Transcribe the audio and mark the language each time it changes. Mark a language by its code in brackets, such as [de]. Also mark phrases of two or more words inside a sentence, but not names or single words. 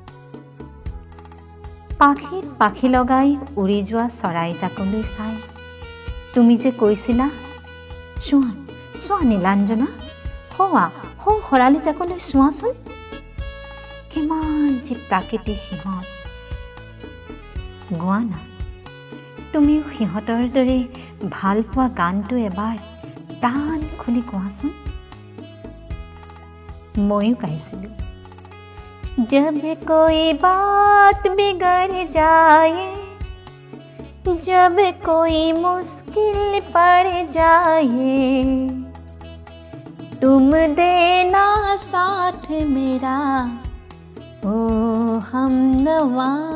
[as] পাখিত পাখি লগাই উৰি যোৱা চৰাইজাকলৈ চাই তুমি যে কৈছিলা, চোৱা নীলাঞ্জনা, সৌ শৰালী জাকলৈ চোৱাচোন, কিমান যে প্ৰাকৃতিক সিহঁত। গোৱা না তুমিও সিহঁতৰ দৰে ভাল পোৱা গানটো এবাৰ প্ৰাণ খুলি কোৱাচোন। ময়ো গাইছিলোঁ। [hi] जब कोई बात बिगड़ जाए, जब कोई मुश्किल पड़ जाए, तुम देना साथ मेरा ओ हमनवा।